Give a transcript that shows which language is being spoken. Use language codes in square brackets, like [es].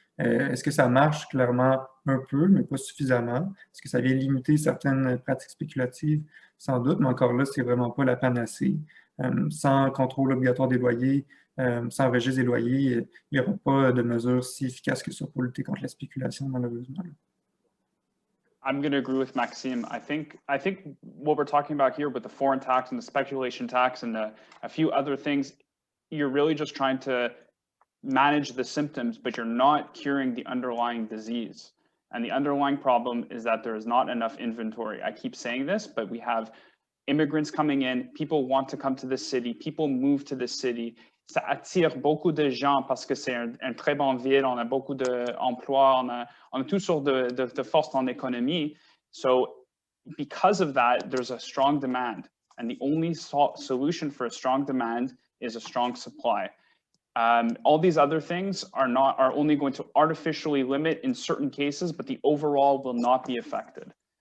[fr] Est-ce que ça marche? Clairement, un peu, mais pas suffisamment. Est-ce que ça vient limiter certaines pratiques spéculatives? Sans doute, mais encore là, c'est vraiment pas la panacée. Sans contrôle obligatoire des loyers, sans registre des loyers, il n'y aura pas de mesures si efficaces que ça pour lutter contre la spéculation, malheureusement. [en] I'm going to agree with Maxime. I think what we're talking about here with the foreign tax and the speculation tax and a few other things, you're really just trying to manage the symptoms, but you're not curing the underlying disease. And the underlying problem is that there is not enough inventory. I keep saying this, but we have immigrants coming in, people want to come to this city, people move to this city. [fr] Ça attire beaucoup de gens parce que c'est un très bonne ville, on a beaucoup d'emplois, on a toutes sortes de forces en économie. [en] So because of that, there's a strong demand. And the only solution for a strong demand is a strong supply. All these other things are only going to artificially limit in certain cases, but the overall will not be affected.